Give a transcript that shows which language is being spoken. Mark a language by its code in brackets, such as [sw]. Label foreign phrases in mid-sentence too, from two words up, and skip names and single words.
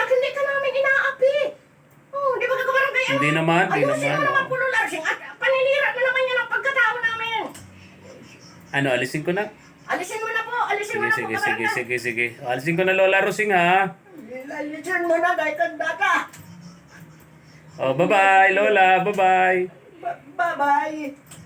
[tl] Hindi ka namin inaapi. Oh, di ba ka kabarangay? Hindi naman, hindi Ayusin naman. mo naman po Lola, siyang at paninira na naman yan ang pagkatao namin. Ano, alisin ko na? Alisin mo na po. Alisin mo Sige, na po, sige, kabarangay. sige. Alisin ko na, Lola Rosing, ha? Alisin mo na dahil kang data. Oh, bye-bye, Lola. Bye-bye. Bye-bye.